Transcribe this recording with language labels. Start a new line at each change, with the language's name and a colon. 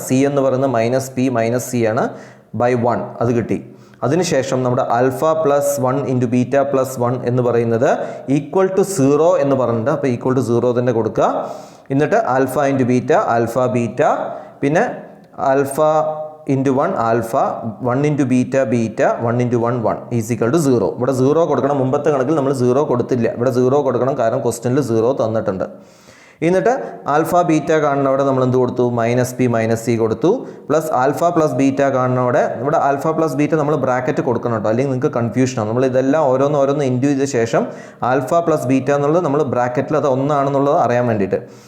Malayalam: C എന്ന് പറയുന്നത് minus P minus C ആണ് ബൈ 1, അത് കിട്ടി. അതിനുശേഷം നമ്മുടെ alpha plus 1 into beta plus 1 എന്ന് പറയുന്നത് ഈക്വൽ ടു 0 എന്ന് പറഞ്ഞിട്ട്, അപ്പോൾ ഈക്വൽ ടു 0 തന്നെ കൊടുക്കുക. എന്നിട്ട് alpha into beta, alpha beta, പിന്നെ
English: alpha into 1 alpha, 1 into beta beta, 1 into 1 1 is equal to 0.
Malayalam: ഇവിടെ 0 കൊടുക്കണം. മുമ്പത്തെ കണക്കിൽ നമ്മൾ 0 കൊടുത്തില്ല. ഇവിടെ 0 കൊടുക്കണം, കാരണം ക്വസ്റ്റ്യനിൽ 0 തന്നിട്ടുണ്ട്. എന്നിട്ട് ആൽഫ ബീറ്റ കാണുന്നവിടെ നമ്മൾ എന്ത് കൊടുത്തു? മൈനസ് പി മൈനസ് സി കൊടുത്തു. പ്ലസ് ആൽഫ പ്ലസ് ബീറ്റ കാണുന്നവിടെ ഇവിടെ ആൽഫ പ്ലസ് ബീറ്റ നമ്മൾ ബ്രാക്കറ്റ് കൊടുക്കണം കേട്ടോ, അല്ലെങ്കിൽ നിങ്ങൾക്ക് കൺഫ്യൂഷനാണ്. നമ്മൾ ഇതെല്ലാം ഓരോന്ന് ഇൻഡ്യൂ ചെയ്ത ശേഷം ആൽഫ പ്ലസ് ബീറ്റ എന്നുള്ളത് നമ്മൾ ബ്രാക്കറ്റിൽ അത് ഒന്നാണെന്നുള്ളത് അറിയാൻ വേണ്ടിയിട്ട്.